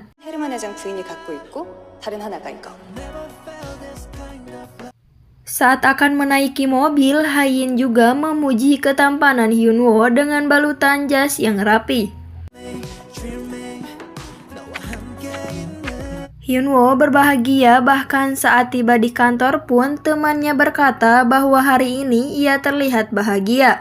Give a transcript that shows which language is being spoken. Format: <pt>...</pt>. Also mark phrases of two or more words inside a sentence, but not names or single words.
<ko>헤르만 회장 부인이 갖고 있고 다른 하나가 이거.</ko> <id>Saat akan menaiki mobil, Hayin juga memuji ketampanan Hyunwoo dengan balutan jas yang rapi. Hyunwoo berbahagia bahkan saat tiba di kantor pun temannya berkata bahwa hari ini ia terlihat bahagia.</id>